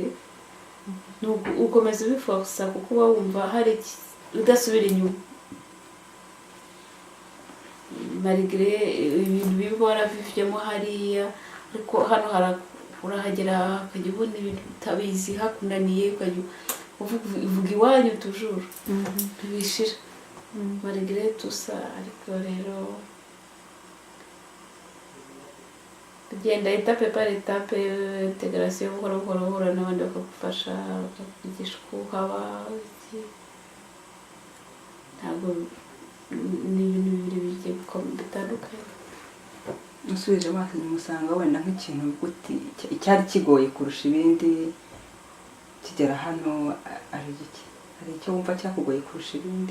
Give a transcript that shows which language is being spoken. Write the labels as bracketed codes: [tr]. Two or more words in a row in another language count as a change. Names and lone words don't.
[rw] Ukomeza ubiforsa kuko uba wumva hari udasubira inyuma, malgré ibintu bibi warabivyemo hariya. Ariko hano urahagera ukajya ubona ibintu utabizi, hakunaniye ukajya uvuga iwanyu toujours ntibishira, [fr] malgré tout ça. [rw] Ariko rero ugenda [fr] etape par etape, [rw] integration buhoro buhoro uhura n'abandi bakagufasha bakakwigisha uko haba ntabwo ni ibintu bibiri bigiye bitandukanye. usubije amaso inyuma usanga wenda nk'ikintu guti icyari kigoye kurusha ibindi kigera hano ari iki, hari icyo wumva cyakugoye kurusha ibindi?